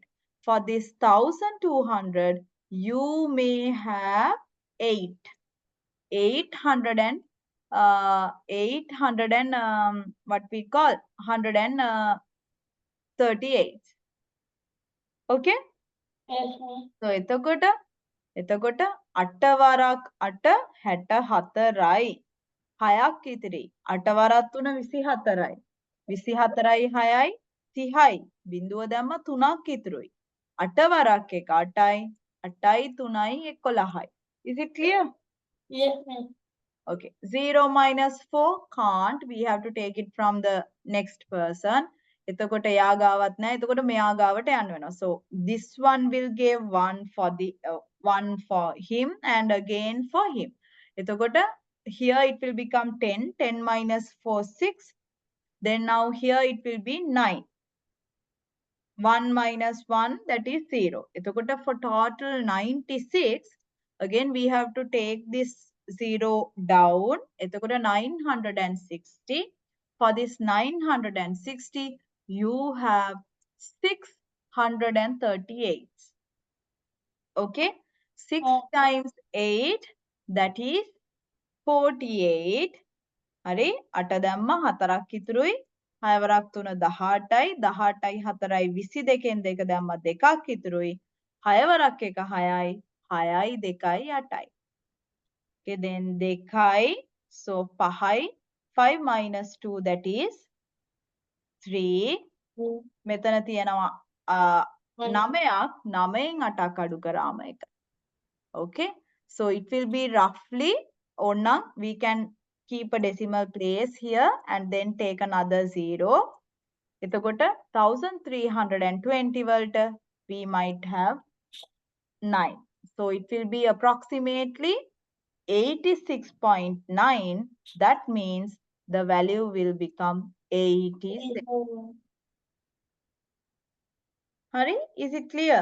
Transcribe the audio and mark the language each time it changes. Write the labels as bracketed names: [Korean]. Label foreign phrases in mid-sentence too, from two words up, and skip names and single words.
[English] For this 1200, you may have 8. 800 and 800 and what we call 138. Okay? Yes, ma'am. [Sinhala] So එතකොට 8 වරක් 8 64යි. 6ක් ඉතිරි. 8 වරක් 3 24යි. 24යි 6යි 30යි. බිඳුව දැම්ම 3ක් ඉතුරුයි. 8 වරක් 1 8යි. 8යි 3යි 11යි. [English] Is it clear? Yes, ma'am. Okay. 0 minus 4 can't. We have to take it from the next person. [Sinhala] එතකොට එයා ගාවත් නැහැ. එතකොට මෙයා ගාවට යන්න වෙනවා. [English] So this one will give one for him and again for him. එතකොට here it will become 10. 10 minus 4, 6. Then now here it will be 9. 1 minus 1, that is 0. එතකොට for total 96, again we have to take this 0 down. එතකොට 960. For this 960, you have 638. Okay? 6 times 8, that is 48. [Sinhala] හරි 8 දැම්ම 4ක් ඉතුරුයි 6 වරක් 3 18යි 18යි 4යි 22න් 2 දැම්ම 2ක් ඉතුරුයි 6 වරක් 1 6යි 6යි 2යි 8යි. [English] Okay, then 2යි, so 5යි 5 minus 2, that is 3. [Sinhala] මෙතන තියෙනවා 9ක් 9න් 8ක් අඩු කරාම 1. [English] Okay, so it will be roughly ඕනනම් we can keep a decimal place here and then take another 0. එතකොට 1320 වලට we might have 9. So it will be approximately 86.9. That means the value will become 86. Hari, is it clear?